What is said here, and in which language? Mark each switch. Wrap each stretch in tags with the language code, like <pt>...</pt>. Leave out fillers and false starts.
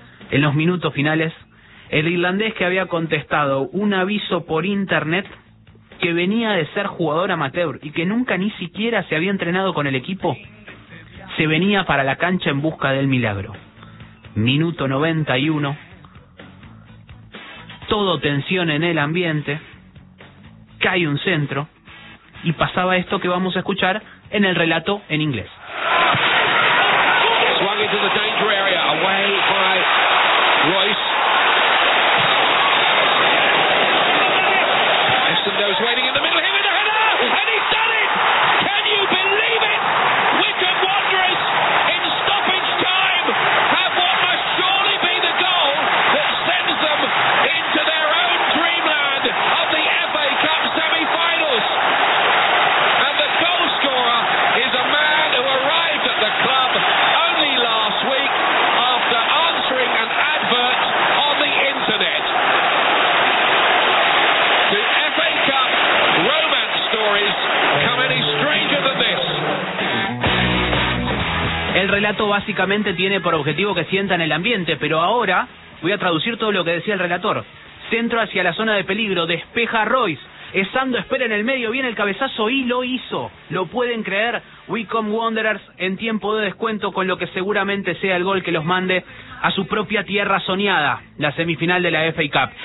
<es>En los minutos finales, el irlandés que había contestado un aviso por internet que venía de ser jugador amateur y que nunca ni siquiera se había entrenado con el equipo, se venía para la cancha en busca del milagro. Minuto 91. Todo tensión en el ambiente, cae un centro y pasaba esto que vamos a escuchar en el relato en inglés.</es> <en>Swung into the danger area, away by Royce. Essendo's waiting in the middle, him in the header, and he's done it! Can you believe it? Wycombe Wanderers, in stoppage time, have what must surely be the goal that sends them into their own dreamland of the FA Cup semi-finals. And the goal scorer is a man who arrived at the club only last week after answering an advert on the internet. The FA Cup romance stories come any stranger than this.</en> <es>El relato básicamente tiene por objetivo que sientan el ambiente, pero ahora voy a traducir todo lo que decía el relator. Centro hacia la zona de peligro, despeja Royce. Esando espera en el medio, viene el cabezazo y lo hizo. ¿Lo pueden creer? Wycombe Wanderers en tiempo de descuento con lo que seguramente sea el gol que los mande a su propia tierra soñada, la semifinal de la FA Cup.</es>